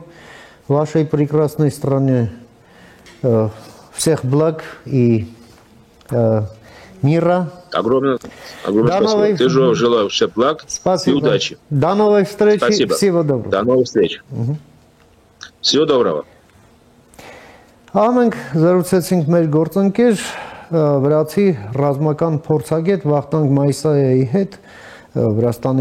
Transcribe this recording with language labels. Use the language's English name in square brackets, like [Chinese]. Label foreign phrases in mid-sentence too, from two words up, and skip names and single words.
[Russian] Вашей прекрасной стране всех благ и мира. Огромное спасибо. Ты же желаю всех благ и удачи. До новой встречи. Спасибо. Всего доброго. До новых встреч. Всего доброго. [Armenian] Մենք զրուցեցինք մեր գործընկեր վրացի ռազմական փորձագետ Վախթանգ Մայսայայի հետ Վրաստանի